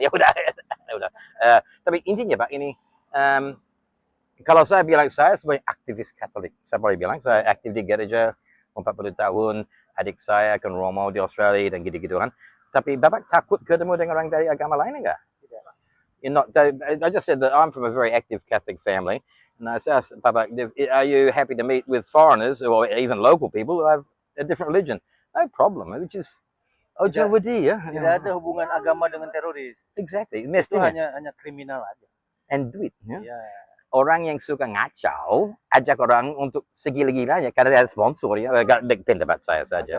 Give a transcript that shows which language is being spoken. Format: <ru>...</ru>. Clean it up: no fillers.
<id>Ya udah, tapi intinya Pak ini, kalau saya bilang saya sebagai aktivis Katolik, saya boleh bilang saya aktif di gereja 40 tahun. Adik saya kan Romo di Australia dan gitu-gitu kan. Tapi Bapak takut ketemu dengan orang dari agama lain enggak?</id> <en>I just said that I'm from a very active Catholic family. And I asked Papa, are you happy to meet with foreigners or even local people who have a different religion? No problem, which is Ojo Wadi ya.</en> <id>Tidak ada hubungan agama dengan teroris.</id> <en>Exactly,</en> <id>Itu mestinya. hanya kriminal aja.</id> <en>And</en> <id>duit. Ya. Ya. orang yang suka ngacau, ajak orang untuk segila-gilanya karena ada sponsor ya, pendapat saya saja.</id>